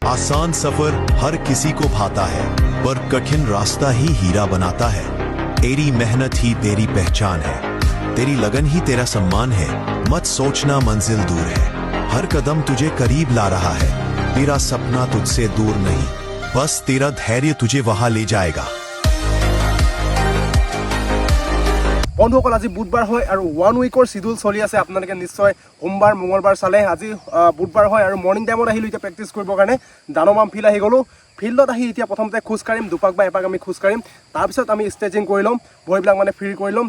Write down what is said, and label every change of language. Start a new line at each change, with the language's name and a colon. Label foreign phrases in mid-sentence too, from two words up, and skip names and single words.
Hindi: आसान सफर हर किसी को भाता है, पर कठिन रास्ता ही हीरा बनाता है। तेरी मेहनत ही तेरी पहचान है, तेरी लगन ही तेरा सम्मान है। मत सोचना मंजिल दूर है, हर कदम तुझे करीब ला रहा है। तेरा सपना तुझसे दूर नहीं, बस तेरा धैर्य तुझे वहां ले जाएगा।
Assamese: বন্ধুসকল আজি বুধবাৰ হয় আৰু 1 উইকৰ শিডিউল চলি আছে। আপোনালোকে নিশ্চয় সোমবাৰ মঙলবাৰ চালে। আজি বুধবাৰ হয় আৰু মৰ্নিং টাইমত আহিলোঁ এতিয়া প্ৰেক্টিছ কৰিবৰ কাৰণে। দানমাম ফিল্ড আহি গ'লোঁ। ফিল্ডত আহি এতিয়া প্ৰথমতে খোজ কাঢ়িম, দুপাক বা এপাক আমি খোজ কাঢ়িম। তাৰপিছত আমি ষ্ট্ৰেচিং কৰি ল'ম, ভৰিবিলাক মানে ফ্ৰী কৰি ল'ম।